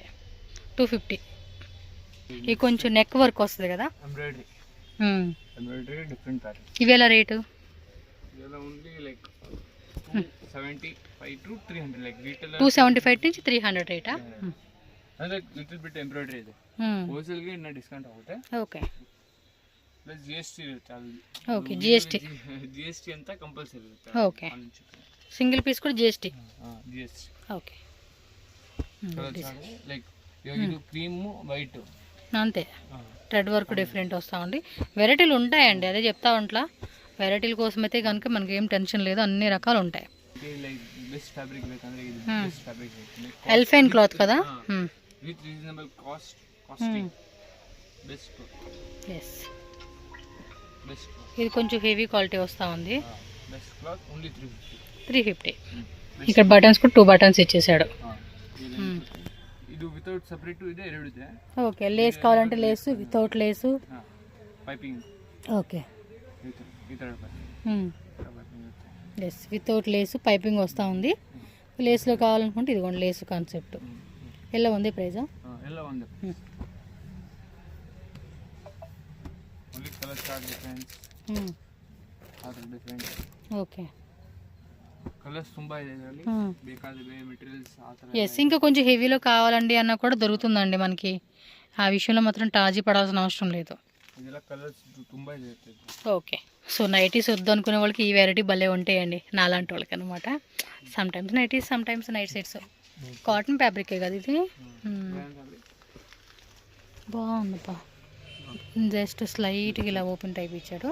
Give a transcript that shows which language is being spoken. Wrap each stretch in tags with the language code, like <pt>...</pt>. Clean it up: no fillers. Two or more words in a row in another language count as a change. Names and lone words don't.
<te>250. ఇది కొంచెం</te> <en>neck work</en> <te>వస్తుంది కదా,</te> <en>embroidery different pattern.</en> <te>ఇవి ఎలా రేటు? ఇలా ఉంది</te> <en>like 275 to 300 like retail</en> <te>275 నుంచి 300 రేటా?</te> <kn>అదే</kn> <en>little bit embroidery</en> <kn>ಇದೆ. హోల్సేల్ ಗೆ ಇನ್ನ ಡಿಸ್ಕೌಂಟ್ ಆಗುತ್ತೆ.</kn> <te>ఓకే</te> <en>plus GST</en> <kn>ఇರುತ್ತೆ.</kn> <en>OK, GST</en> <kn>ಅಂತ కంపల్సరీ ఇರುತ್ತೆ.</kn> <te>ఓకే,</te> <en>single piece</en> <te>కూడా జిఎస్టీ. జిఎస్టీ. ఓకే, లైక్ ఇది</te> <en>cream white</en> <te>అంతే.</te> <en>thread work different</en> <te>వస్తూ ఉంది. వెరైటీలు ఉంటాయండి, అదే చెప్తా ఉంటా. వెరైటీల కోసం అయితే కనుక మనకి ఏం టెన్షన్ లేదు, అన్ని రకాలు ఉంటాయి.</te> <en>like best fabric</en> <te>ಬೇಕಂದ್ರೆ ఇది</te> <en>best fabric.</en> <te>ఎల్ఫైన్ క్లాత్ కదా,</te> <en>with reasonable costing. best. yes, best.</en> <te>ఇది కొంచెం</te> <en>heavy quality</en> <te>వస్తూ ఉంది.</te> <en>best cloth only</en> <te>350. ఇక్కడ బటన్స్ కూడా 2 బటన్స్ ఇచ్చేసాడు.</te> <kn>ಇದು</kn> <en>without separate</en> <kn>ಇದೆ, ಎರಡು ಇದೆ.</kn> <te>ఓకే, లేస్ కావాలంటే లేసు,</te> <en>without lace,</en> <te>పైపింగ్.</te> <en>OK, yes, without lace piping</en> <te>వస్తూ ఉంది. లేస్లో కావాలనుకుంటే ఇదిగోండి</te> <en>lace concept.</en> <te>ఎలా ఉంది ప్రైజా?</te> <kn>ಎಲ್ಲ ಒಂದು</kn> <en>only colour chart difference</en> <kn>ಆದ್ರೆ ಡಿಫರೆಂಟ್.</kn> <te>ఓకే,</te> <kn>కలర్స్ ತುಂಬಾ ಇದೆ ಇದರಲ್ಲಿ. ಬೇಕಾದ ಬೇರೆ ಮೆಟೀರಿಯಲ್ಸ್ ಆ ತರ.</kn> <te>ఎస్, ఇంకా కొంచెం హెవీలో కావాలండి అన్న కూడా దొరుకుతుందండి మనకి. ఆ విషయంలో మాత్రం టాజీ పడాల్సిన అవసరం లేదు.</te> <kn>ಇದೆಲ್ಲ కలర్స్ ತುಂಬಾ ಇದೆ.</kn> <en>OK, so nighties</en> <te>వద్దు అనుకునే వాళ్ళకి ఈ వెరైటీ భలే ఉంటాయండి, నాలాంటి వాళ్ళకి అనమాట.</te> <en>some times nighties, some times night sets. cotton fabric</en> <te>కదా ఇది. బాగుందప్పా, జస్ట్ స్లైట్గా ఇలా</te> <en>open type</en> <te>ఇచ్చాడు.</te>